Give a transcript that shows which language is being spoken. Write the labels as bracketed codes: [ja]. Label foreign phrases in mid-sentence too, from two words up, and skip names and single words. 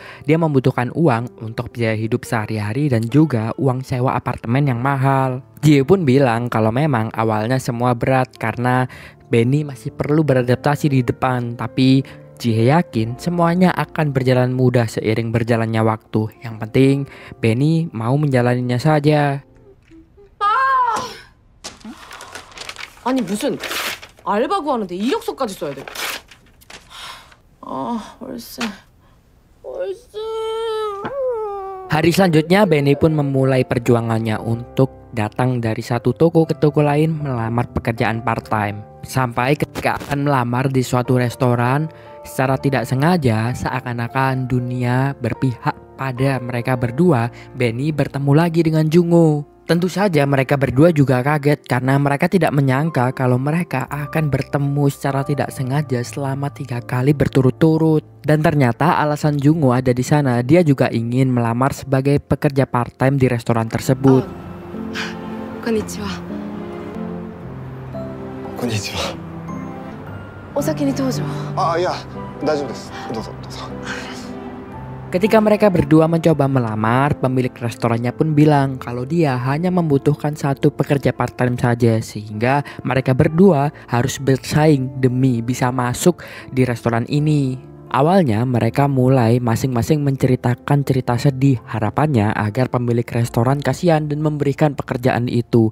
[id] Dia membutuhkan uang untuk biaya hidup sehari-hari dan juga uang sewa apartemen yang mahal. Jihye pun bilang kalau memang awalnya semua berat karena Benny masih perlu beradaptasi di depan, tapi Jihye yakin semuanya akan berjalan mudah seiring berjalannya waktu. Yang penting Benny mau menjalaninya saja. [ko] 아니 무슨 알바 구하는데 이력서까지 써야 돼. 월세. [id] Hari selanjutnya Benny pun memulai perjuangannya untuk datang dari satu toko ke toko lain melamar pekerjaan part-time. Sampai ketika akan melamar di suatu restoran, secara tidak sengaja seakan-akan dunia berpihak pada mereka berdua. Benny bertemu lagi dengan Jungo. Tentu saja mereka berdua juga kaget karena mereka tidak menyangka kalau mereka akan bertemu secara tidak sengaja selama 3 kali berturut-turut. Dan ternyata alasan Jungo ada di sana, dia juga ingin melamar sebagai pekerja part-time di restoran tersebut. [ja] konnichiwa. Konnichiwa. お先にどうぞ. いや、大丈夫です。どうぞ、どうぞ. [id] Ketika mereka berdua mencoba melamar, pemilik restorannya pun bilang kalau dia hanya membutuhkan satu pekerja part-time saja, sehingga mereka berdua harus bersaing demi bisa masuk di restoran ini. Awalnya mereka mulai masing-masing menceritakan cerita sedih, harapannya agar pemilik restoran kasihan dan memberikan pekerjaan itu.